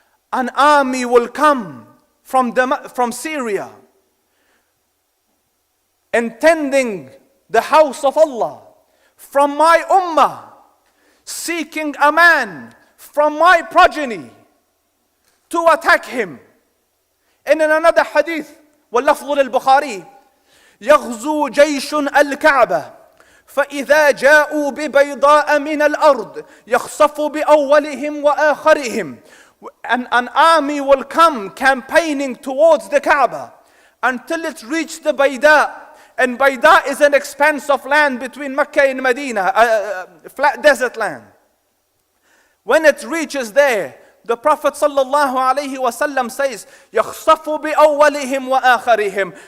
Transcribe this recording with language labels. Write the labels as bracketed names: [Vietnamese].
[English] An army will come from Syria, intending the house of Allah, from my ummah, seeking a man from my progeny to attack him. And in another hadith, [Arabic] واللفظ للبخاري, يغزو جيش الكعبة فإذا جاءوا ببيضاء من الأرض يخصف بأولهم وآخرهم. [English] An army will come campaigning towards the Kaaba until it reaches the Bayda. And Bayda is an expanse of land between Mecca and Medina, a flat desert land. When it reaches there, the Prophet ﷺ says, [Arabic] يَخْصَفُ بِأَوَّلِهِمْ وَآخَرِهِمْ.